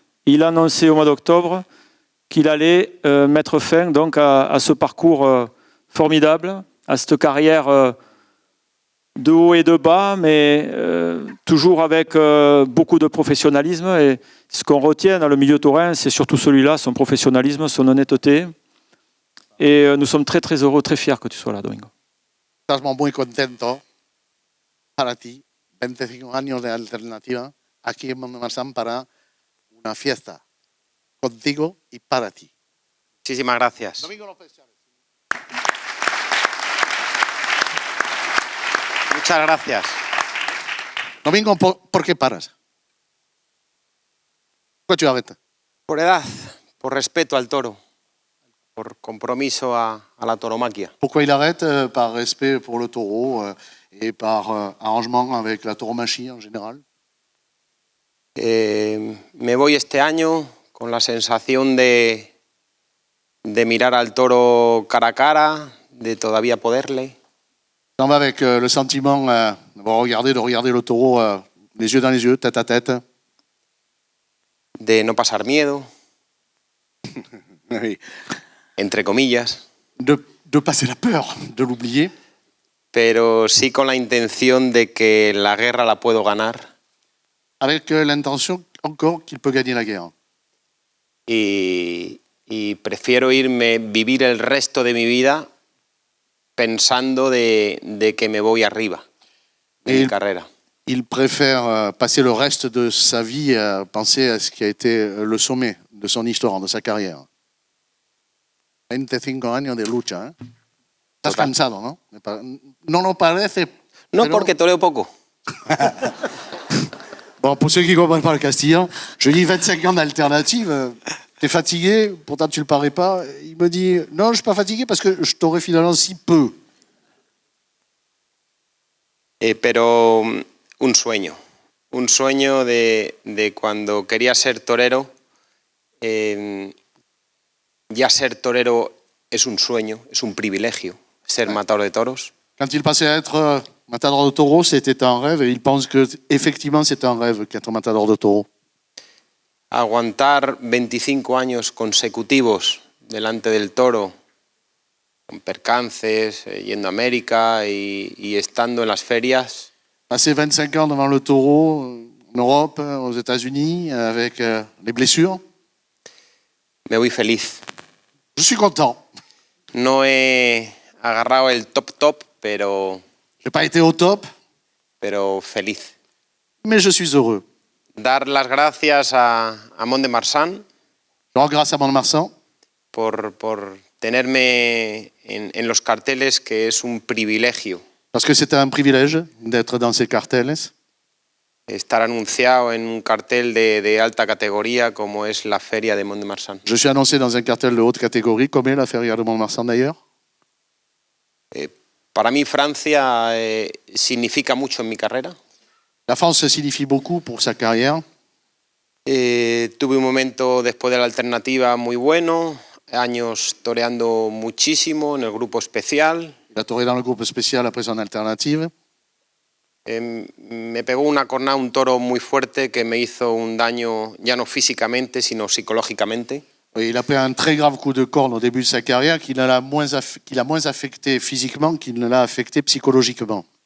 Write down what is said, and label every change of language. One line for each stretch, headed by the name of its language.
French: Il a annoncé au mois d'octobre qu'il allait mettre fin donc, à ce parcours formidable, à cette carrière de haut et de bas, mais toujours avec beaucoup de professionnalisme. Et ce qu'on retient dans le milieu taurin, c'est surtout celui-là, son professionnalisme, son honnêteté. Et nous sommes très très heureux, très fiers que tu sois là, Domingo.
Spanish: Estamos muy contentos para ti, 25 años de alternativa aquí en Mont-de-Marsan para una fiesta contigo y para ti. Muchísimas gracias. Domingo López Chávez. Muchas gracias. Domingo, ¿por qué paras? ¿Por qué
French: tu arrêtes?
Spanish: Por edad, por respeto al toro, por compromiso a la tauromaquia.
French: Pourquoi il arrête? Par respect pour le taureau et par arrangement avec la tauromachie en général.
Spanish: Me voy este año con la sensación de mirar al toro cara a cara, de todavía poderle.
French: On va avec le sentiment de regarder le taureau les yeux dans les yeux, tête à tête.
Spanish: De no pasar miedo,
French: Oui.
Spanish: entre comillas,
French: De passer la peur, de l'oublier,
Spanish: pero sí con la intención de que la guerra la puedo ganar
French: avec l'intention encore qu'il peut gagner la guerre.
Spanish: y prefiero vivir el resto de mi vida pensando de que me voy arriba en mi carrera.
French: Il préfère passer le reste de sa vie à penser à ce qui a été le sommet de son histoire, de sa carrière.
Spanish: 25 años de lucha, ¿eh? Estás
French: Total.
Spanish: cansado, ¿no? No lo parece. No pero- porque toreo poco,
French: Bon, pour ceux qui ne comprennent pas le castillan, je dis 25 ans d'alternative. T'es fatigué, pourtant tu le parais pas. Il me dit non, je suis pas fatigué parce que je t'aurais finalement si peu.
Spanish: pero un sueño de cuando quería ser torero. Ya ser torero es un sueño, es un privilegio, ser matador de toros.
French: Quand il passait à être matador de taureau, c'était un rêve et il pense que effectivement c'est un rêve qu'être matador de taureau.
Spanish: Aguantar 25 años consecutivos delante del toro, con percances, yendo a América y estando en las ferias,
French: Passer 25 ans devant le taureau en Europe, aux États-Unis, avec les blessures,
Spanish: me voy feliz.
French: je suis content.
Spanish: No he agarrado el top, pero
French: Je n'ai pas été au top,
Spanish: feliz.
French: mais je suis heureux.
Spanish: Dar las gracias a Mont de Marsan
French: Je rends grâce à Mont-de-Marsan
Spanish: por tenerme en los carteles, que es un privilegio
French: parce que c'était un privilège d'être dans ces cartels.
Spanish: estar anunciado en un cartel de alta categoría como es la feria de Mont de Marsan.
French: Je suis annoncé dans un cartel de haute catégorie, comme est la Feria de Mont-de-Marsan d'ailleurs.
Spanish: Para mí Francia significa mucho en mi carrera.
French: La France signifie beaucoup pour sa carrière.
Spanish: Tuve un momento después de la alternativa muy bueno, años toreando muchísimo en el grupo especial.
French: Il a touré dans le groupe spécial après son alternative.
Spanish: Me pegó una cornada un toro muy fuerte que me hizo un daño ya no físicamente, sino psicológicamente.
French: Et il a pris un très grave coup de corne au début de sa carrière qui l'a moins affecté physiquement qu'il ne l'a affecté psychologiquement.